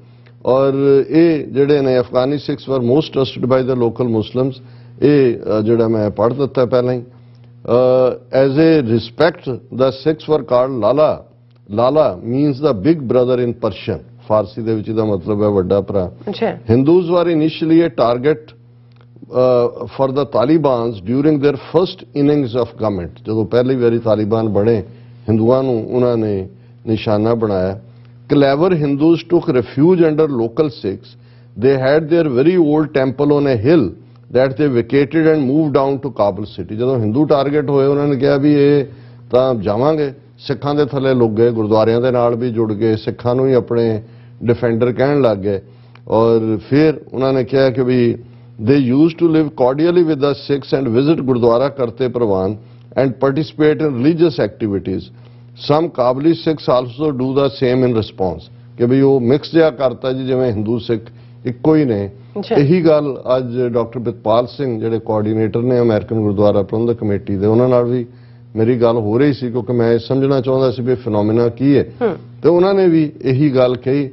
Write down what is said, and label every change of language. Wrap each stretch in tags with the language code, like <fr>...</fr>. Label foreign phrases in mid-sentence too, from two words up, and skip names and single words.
<pa>ਔਰ ਇਹ ਜਿਹੜੇ ਨੇ</pa> <en>Afghani Sikhs were most trusted by the local Muslims,</en> <pa>ਇਹ ਜਿਹੜਾ ਮੈਂ ਪੜ੍ਹ ਦਿੱਤਾ ਪਹਿਲਾਂ ਹੀ।</pa> <en>As a respect the Sikhs were called Lala. Lala means the big brother in Persian,</en> <pa>ਫਾਰਸੀ ਦੇ ਵਿੱਚ ਇਹਦਾ ਮਤਲਬ ਹੈ ਵੱਡਾ ਭਰਾ।</pa> <en>Hindus were initially a target for the Talibans during their first innings of government.</en> <pa>ਜਦੋਂ ਪਹਿਲੀ ਵਾਰੀ ਤਾਲਿਬਾਨ ਬਣੇ ਹਿੰਦੂਆਂ ਨੂੰ ਉਹਨਾਂ ਨੇ ਨਿਸ਼ਾਨਾ ਬਣਾਇਆ।</pa> <en>clever Hindus took refuge under local Sikhs. They had their very old temple on a hill that they vacated and moved down to Kabul city.</en> <pa>ਜਦੋਂ ਹਿੰਦੂ ਟਾਰਗੇਟ ਹੋਏ ਉਹਨਾਂ ਨੇ ਕਿਹਾ ਵੀ ਇਹ ਤਾਂ ਜਾਵਾਂਗੇ, ਸਿੱਖਾਂ ਦੇ ਥੱਲੇ ਲੁੱਕ ਗਏ, ਗੁਰਦੁਆਰਿਆਂ ਦੇ ਨਾਲ ਵੀ ਜੁੜ ਗਏ, ਸਿੱਖਾਂ ਨੂੰ ਹੀ ਆਪਣੇ ਡਿਫੈਂਡਰ ਕਹਿਣ ਲੱਗ ਗਏ। ਔਰ ਫਿਰ ਉਹਨਾਂ ਨੇ ਕਿਹਾ ਕਿ ਵੀ</pa> <en>they used to live cordially with the Sikhs and visit Gurdwara Karte Parwan and participate in religious activities. Some Kabuli Sikhs also do the same in response.</en> <pa>ਕਿ ਵੀ ਉਹ ਮਿਕਸ ਜਿਹਾ ਕਰਤਾ ਜੀ, ਜਿਵੇਂ ਹਿੰਦੂ ਸਿੱਖ ਇੱਕੋ ਹੀ ਨੇ। ਇਹੀ ਗੱਲ ਅੱਜ ਡਾਕਟਰ ਪ੍ਰਿਤਪਾਲ ਸਿੰਘ ਜਿਹੜੇ ਕੋਆਰਡੀਨੇਟਰ ਨੇ ਅਮਰੀਕਨ ਗੁਰਦੁਆਰਾ ਪ੍ਰਬੰਧਕ ਕਮੇਟੀ ਦੇ, ਉਹਨਾਂ ਨਾਲ ਵੀ ਮੇਰੀ ਗੱਲ ਹੋ ਰਹੀ ਸੀ, ਕਿਉਂਕਿ ਮੈਂ ਇਹ ਸਮਝਣਾ ਚਾਹੁੰਦਾ ਸੀ ਵੀ ਫਿਨੋਮੀਨਾ ਕੀ ਹੈ। ਤੇ ਉਹਨਾਂ ਨੇ ਵੀ ਇਹੀ ਗੱਲ ਕਹੀ।</pa>